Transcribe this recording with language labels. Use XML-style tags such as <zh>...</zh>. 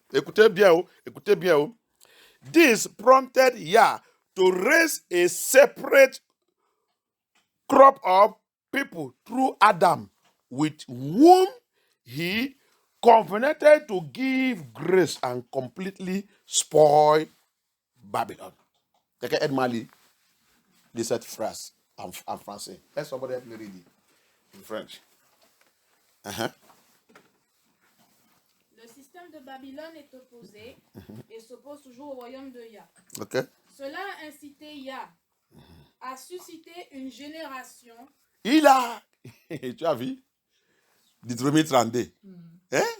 <fr>Écoutez bien, écoutez bien.</fr> <en>This prompted Yah to raise a separate crop of people through Adam, with whom he covenanted to give grace and completely spoil Babylon.</en> <fr>Quelqu'un aide-moi à lire cette phrase en français.</fr> <en>Let somebody help me read it in French.</en> <fr>Le système de Babylone est opposé et s'oppose toujours au royaume de Yah. Okay. Cela a incité Yah à susciter une génération. Il a, tu as vu, Deutéronome 32. Hein?</fr>